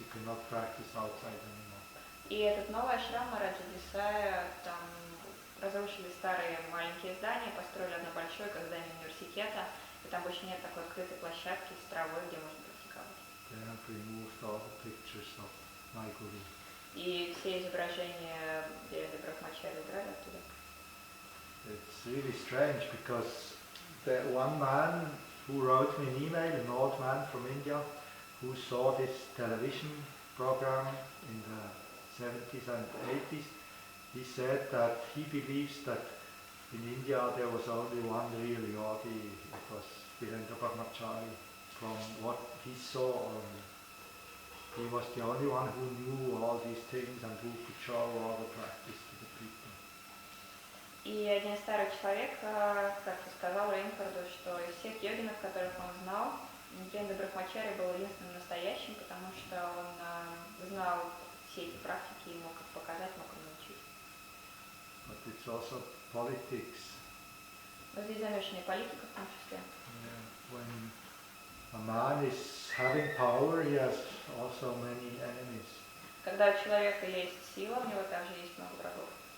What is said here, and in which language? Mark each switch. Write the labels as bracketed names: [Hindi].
[English] You cannot practice outside anymore. [Russian] И этот новый ашрам Мораджи Десая, там разрушили старые маленькие здания, построили одно большое, как здание университета, и там больше нет такой открытой площадки с травой, где можно практиковать. [English] They have removed all the pictures of my guru. [Russian] И все изображения Девендры Брахмачари убрали оттуда. [English] It's really strange because the one man who wrote me an email, an old man from India, who saw this television program in the 70s and 80s, he said that he believes that in India there was only one real yogi. It was Virendra Brahmachari. From what he saw only. He was the only one who knew all these things and who could show all the practice to the people. [Russian] И один старый человек как-то сказал Рейнхарду, что из всех йогинов, которых он знал, Virendra Brahmachari был единственным настоящим, потому что он знал все эти практики и мог их показать, мог их научить. [English] But it's also politics. [Russian] Здесь замешана и политика в том числе. Yeah. [English] When a man is having power, he has also many enemies. [Russian] Когда у человека есть сила, у него также есть много врагов.